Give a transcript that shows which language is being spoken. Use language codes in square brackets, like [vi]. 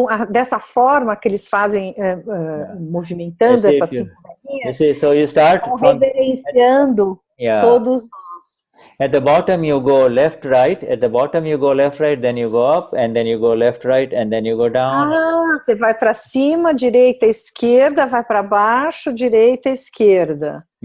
[pt] Dessa forma que eles fazem, movimentando essas 5 velhinhas. [en] So you start [pt] reverenciando todos nós. [en] At the bottom you go left, right. At the bottom you go left, right. Then you go up, and then you go left, right, and then you go down. [pt] Você vai para cima, direita, esquerda, vai para baixo, direita, esquerda.